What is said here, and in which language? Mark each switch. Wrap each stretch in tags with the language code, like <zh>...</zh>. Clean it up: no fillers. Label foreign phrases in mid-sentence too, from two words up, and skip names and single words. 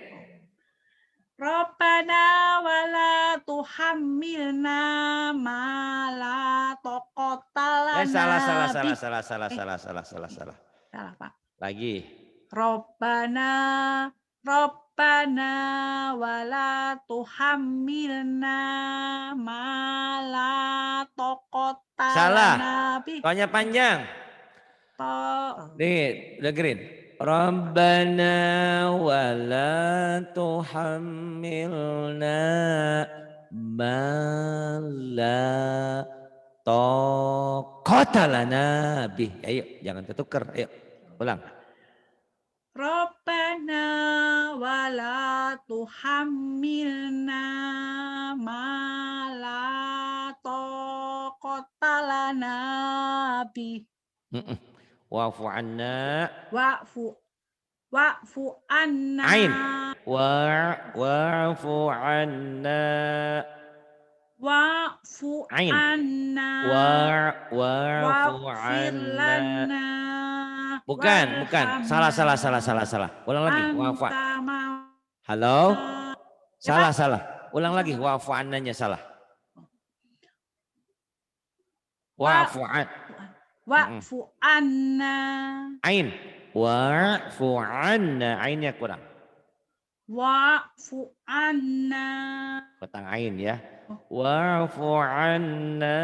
<ar>ربنا ولا تحملنا ما لا طاقة لنا به.</ar> <id>Salah, Pak. Lagi.</id> <ar>ربنا ولا تحملنا ما لا طاقة لنا به.</ar> <id>Tanya panjang. Nih, dengerin.</id> <ar>ربنا ولا تحملنا ما لا طاقة لنا به.</ar> <id>Ayo, jangan ketuker. Ayo, ulang.</id> <ar>ربنا ولا تحملنا ما لا طاقة لنا به. واعف عنا. واعف عنا. Ain. واعف عنا. واعف عنا. واعف عنا.</ar> <id>Bukan. Salah. Ulang lagi. Wa'fu. Halo? Salah. Ulang lagi. Wa'fu annanya salah. Wa'fu</id> <ar>anna.</ar> <id>Ain.</id> <ar>واعف عنا.</ar> <id>Ainnya kurang.</id> <ar>واعف عنا.</ar> <id>Petang ain ya.</id> <ar>واعف عنا.</ar>